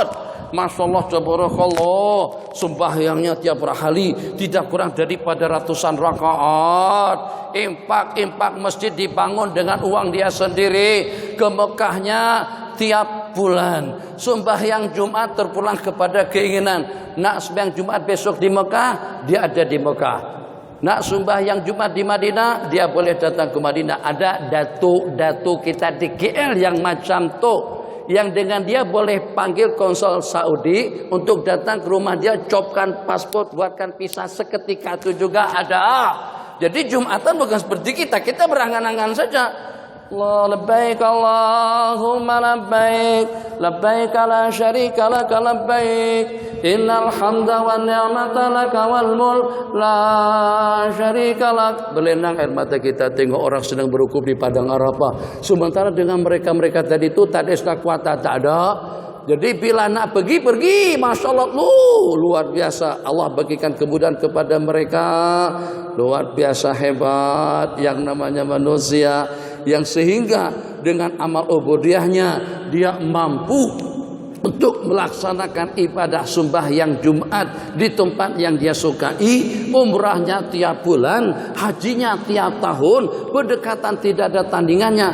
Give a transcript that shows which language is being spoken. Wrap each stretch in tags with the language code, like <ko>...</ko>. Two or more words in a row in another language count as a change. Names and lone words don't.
<ar>ما شاء الله تبارك الله,</ar> <ms>sembahyangnya tiap hari tidak kurang daripada ratusan rakaat. Impak masjid dibangun dengan uang dia sendiri. Ke Mekahnya tiap bulan. Sembahyang Jumat terpulang kepada keinginan. Nak sembahyang Jumat besok di Mekah, dia ada di Mekah. Nak sembahyang Jumat di Madinah, dia boleh datang ke Madinah. Ada datu kita di KL yang macam tu, yang dengan dia boleh panggil konsul Saudi untuk datang ke rumah dia, copkan paspor, buatkan visa seketika, itu juga ada. Jadi Jumatan bukan seperti kita berangan-angan saja.</ms> <ar>الله لبيك اللهم لبيك لبيك لا شريك لك لبيك إن الحمد والنعمة لك والملك لا شريك لك.</ar> <ms>Berlinang air mata kita tengok orang sedang berukuf di padang Arafah, sementara dengan mereka tadi itu tak ada kuasa, tak ada. Jadi bila nak pergi,</ms> <ar>ما شاء الله,</ar> <ms>luar biasa. Allah bagikan kemudahan kepada mereka. Luar biasa hebat yang namanya manusia. Yang sehingga dengan amal ubudiyahnya dia mampu untuk melaksanakan ibadah sembahyang Jumat di tempat yang dia sukai, umrahnya tiap bulan, hajinya tiap tahun, berdekatan tidak ada tandingannya.</ms>